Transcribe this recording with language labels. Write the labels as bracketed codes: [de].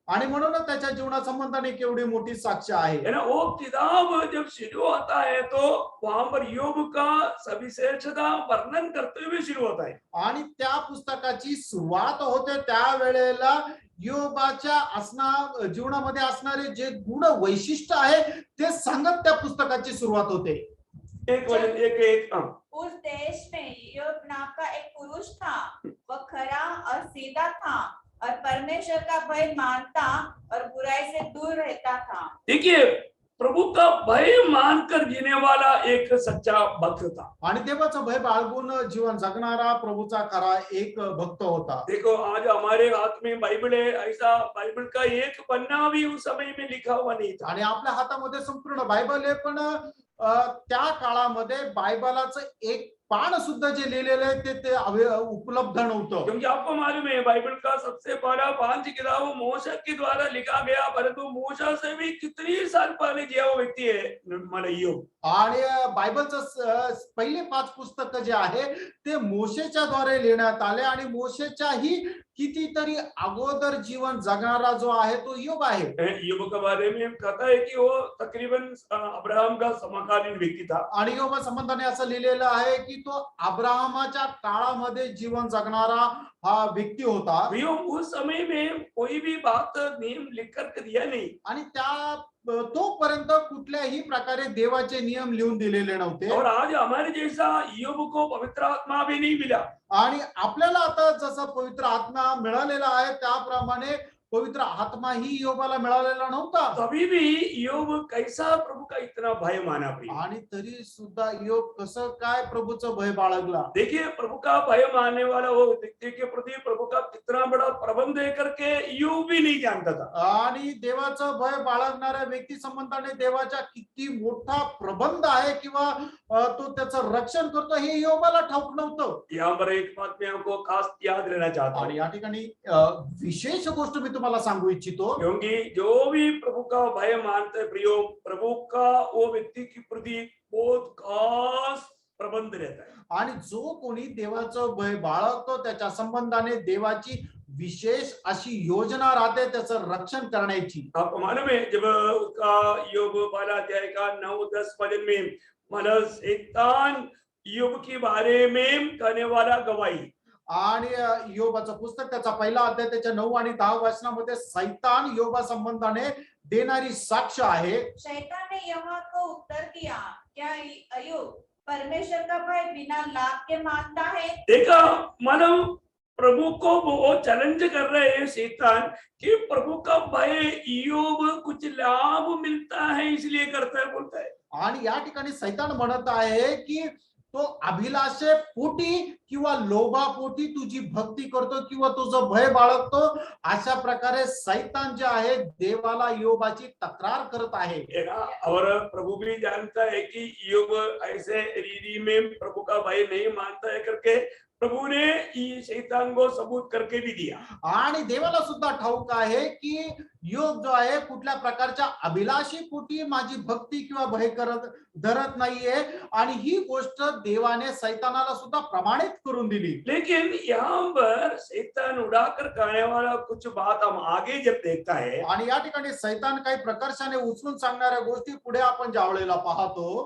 [mr] आणि म्हणूनच त्याच्या जीवनासंबंधाने केवढी मोठी साक्ष आहे. [hi] है ना. वो किताब जब शुरू होता है तो वहां पर योग का सविशेषता वर्णन करते हुए शुरू होता है. [mr] आणि त्या पुस्तकाची सुरुवात होते त्यावेळेला योबाच्या जीवनामध्ये असणारे जे गुण वैशिष्ट्य आहे ते सांगत त्या पुस्तकाची सुरुवात होते. एक वचन एक [hi] उस देश में योब नाम का एक पुरुष था. वह खरा और सीधा था और परमेश्वर का भय मानता और बुराई से दूर रहता था. देखिए प्रभु का भय मानकर जीने वाला एक सच्चा भक्त था. [mr] आणि देवाचं भय बाळगून जीवन जगणारा प्रभूचा खरा एक भक्त होता. [hi] देखो आज हमारे हाथ में बाइबल है. ऐसा बाइबल का एक पन्ना भी उस समय में लिखा हुआ नहीं था. [mr] आणि आपल्या हातामध्ये संपूर्ण बायबल आहे पण त्या काळामध्ये बायबलाचं एक पान सुद्धा जे लिहिलेलं आहे ते उपलब्ध नव्हतं. [hi] क्योंकि आपको मालूम है बाइबल का सबसे पहला 5 किताब मूसा के द्वारा लिखा गया. परंतु मूसा से भी कितनी साल पहले जिया हुआ व्यक्ती है [mr] मला [hi] योग. [mr] आणि बायबलचं पहिले 5 पुस्तक जे आहे ते मोशेच्या द्वारे लिहिण्यात आले आणि मोशेच्याही कितीतरी अगोदर जीवन जगणारा जो आहे तो योग आहे. [hi] योग के बारे में कहता है कि वो तकरीबन अब्राहम का समकालीन व्यक्ती था. [mr] आणि योग संबंधाने असं लिहिलेलं आहे की तो अब्राहमाच्या काळामध्ये जीवन जगणारा हा व्यक्ती होता. [hi] उस समय में कोई भी बात नियम लिख कर दिया नहीं. [mr] आणि त्या तोपर्यंत कुठल्याही प्रकारे देवाचे नियम लिहून दिलेले नव्हते. [hi] और आज हमारे जैसा योग को पवित्र आत्मा भी नहीं मिला. [mr] आणि आपल्याला आता जसं पवित्र आत्मा मिळालेला आहे त्याप्रमाणे पवित्र आत्मा ही योबाला मिळालेला नव्हता. [hi] तभी भी योग कैसा प्रभु का इतना भय माना. [mr] आणि तरी सुद्धा योग कसं काय प्रभूचं भय बाळगला. [hi] देखिए प्रभु का भय मानने वाला वो व्यक्ति के प्रति प्रभु का कितना बड़ा प्रबंध है करके योग भी नहीं जानता था. [mr] आणि देवाचं भय बाळगणाऱ्या व्यक्ती संबंधाने देवाचा किती मोठा प्रबंध आहे किंवा तो त्याचं रक्षण करतो हे योबाला ठाऊक नव्हतं. [hi] यहाँ पर एक बात मैं आपको खास याद रहना चाहता [mr] आणि या ठिकाणी विशेष गोष्ट मी तुम्हाला सांगू इच्छितो. [hi] क्योंकि जो भी प्रभु का भय मानते प्रियो प्रभु का वो व्यक्ति की प्रति बहुत खास प्रबंध रहता है. [mr] आणि जो कोणी देवाचं भय बाळगतो त्याच्या संबंधाने देवाची विशेष अशी योजना राहते त्याचं रक्षण करण्याची. [hi] आपको मालूम है जब उसका योग 12 अध्याय का 9-10 वचन में मतलब शैतान योग के बारे में कहने वाला गवाही. [mr] आणि योबाचं पुस्तक त्याचा पहिला अध्याय त्याच्या 9 आणि 10 वचनामध्ये सैतान योबा संबंधाने देणारी साक्ष आहे. [hi] शैतान ने यहोवा को उत्तर दिया, क्या अय्यूब परमेश्वर का भय बिना लाभ के मानता है? देखा, मानव प्रभु को वो चैलेंज कर रहे हैं शैतान कि प्रभु का भय इयोब कुछ लाभ मिलता है इसलिए करता है, बोलता है. [mr] आणि या ठिकाणी सैतान म्हणत आहे की तो अभिलाषे पोटी किंवा लोभापोटी तुझी भक्ती करतो किंवा तुझं भय बाळगतो, अशा प्रकारे सैतान जे आहे देवाला योबाची तक्रार करत आहे. [hi] और प्रभु भी जानता है कि इयोब ऐसे रीति में प्रभु का भय नहीं मानता है करके प्रभु ने शैतान को सबूत करके भी दिया. [mr] आणि देवाला सुद्धा ठाऊक आहे की योग जो आहे कुठल्या प्रकारच्या अभिलाषी पोटी माझी भक्ती किंवा भय करत धरत नाहीये, आणि ही गोष्ट देवाने सैतानाला सुद्धा प्रमाणित करून दिली. [hi] लेकिन यहाँ पर शैतान उड़ाकर कहने वाला कुछ बात हम आगे जब देखता है, [mr] आणि या ठिकाणी सैतान काही प्रकर्षाने उचलून सांगणाऱ्या गोष्टी पुढे आपण ज्यावेळेला पाहतो,